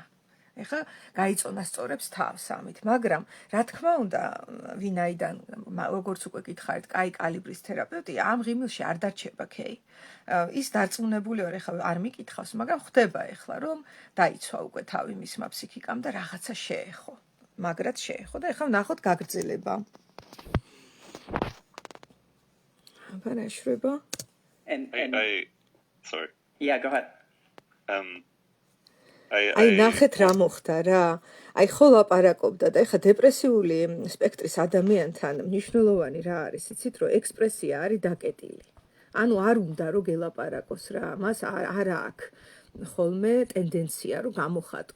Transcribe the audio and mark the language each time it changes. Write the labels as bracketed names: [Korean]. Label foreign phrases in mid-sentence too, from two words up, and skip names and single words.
[Georgian] ეხლა გაიწონასწორებს თავს ამით, მაგრამ რა თქმა უნდა, ვინაიდან როგორც უკვე გითხარით, კაი კალიბრის თერაპევტია, ამ ღიმილში არ დარჩება კეი. ის დარწმუნებული ვარ, ეხლა არ მიკითხავს, მაგრამ ხვდება ეხლა, რომ დაიცვა უკვე თავი მისმა ფსიქიკამ და რაღაცა შეეხო. მაგრად შეეხო და ეხლა ვნახოთ გაგრძელება. აბა რა შრება? [English] And Sorry. yeah, go ahead. [Georgian] აი ნახეთ რა მოხდა რა. აი ხო ლაპარაკობდა და ეხა დეპრესიული სპექტრის ადამიანთან მნიშვნელოვანი რა არის, იცით რომ ექსპრესია არის დაკეტილი. ანუ არ უნდა რომ გელაპარაკოს რა, მას არ აქვს ხოლმე ტენდენცია რომ გამოხატოს.